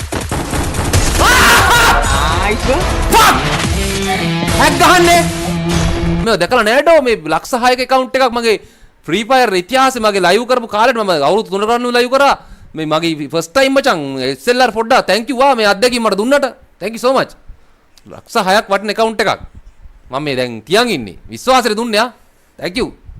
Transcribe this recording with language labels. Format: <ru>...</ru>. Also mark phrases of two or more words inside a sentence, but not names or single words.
<si>හැක් ගහන්නේ මම දැකලා නෑඩෝ මේ ලක්ෂ 6ක account එකක් මගේ Free Fire ඉතිහාසෙ මගේ live කරපු කාලෙට මම අවුරුදු 3කට කලින් live කරා මේ මගේ</si> <en>first time</en> <si>මචං SLR පොඩ්ඩක්</si> <en>thank you</en> <si>වා මේ අත්දැකීම මට දුන්නට</si> <en>thank you so much</en> <si>ලක්ෂ 6ක් වටින account එකක් මම මේ දැන් තියන් ඉන්නේ විශ්වාසෙට දුන්නේ</si> <en>thank you</en>